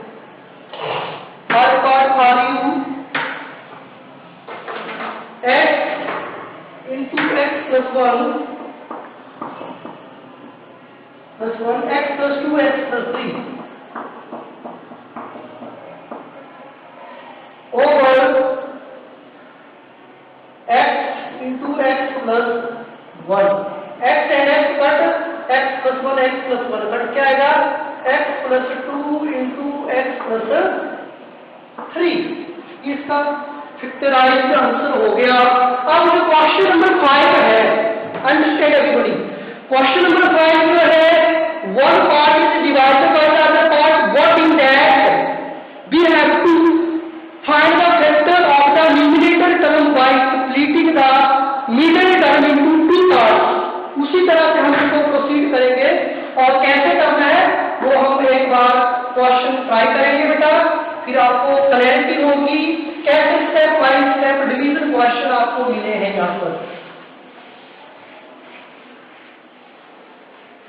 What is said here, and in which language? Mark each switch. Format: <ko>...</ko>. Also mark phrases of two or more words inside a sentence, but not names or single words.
<en>I record for you x into x plus 1 x plus 2x plus 3 over x into x plus 1. X and x cut. X plus 1 कट</en> <hi>क्या आएगा?</hi> <en>x plus 2 into x plus 3.</en> <hi>इसका</hi> <en>factorized answer</en> <hi>हो गया. अब जो</hi> <en>question number 5 है, understand everybody. question number</en> <hi>5 जो है,</hi> <en>one part is divided by the other part. What in that we have to find the factor of the numerator term by splitting the middle term into two parts.</en> <hi>उसी तरह से हम इसको प्रोसीड करेंगे. और कैसे करना है वो हम एक बार</hi> <en>question try</en> <hi>करेंगे बेटा. फिर आपको क्लैरिटी होगी कैसे</hi> <en>step by step division question</en> <hi>आपको मिले हैं यहाँ पर.</hi>